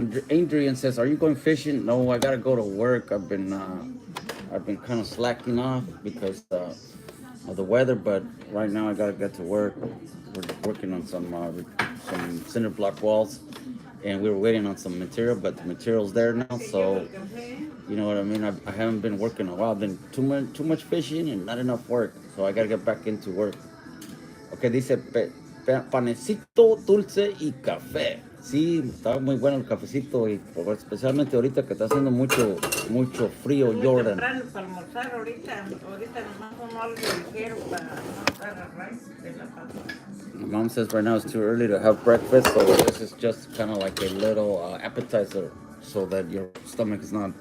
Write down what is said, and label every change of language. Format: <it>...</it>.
<en>Adrian says, "Are you going fishing?" No, I gotta go to work. I've been kind of slacking off because of the weather, but right now I gotta get to work. We're working on some cinder block walls, and we were waiting on some material, but the material's there now, so you know what I mean. I haven't been working a while. I've been too much fishing and not enough work, so I gotta get back into work. Ok,</en> <es>que dice panecito dulce y café. Sí, estaba muy bueno el cafecito y especialmente ahorita que está haciendo mucho frío, Muy Jordan. temprano para almorzar ahorita nomás como algo ligero para no estar a raíz de la pasta.</es> <en>Mom says right now it's too early to have breakfast, so this is just kind of like a little appetizer so that your stomach is not</en>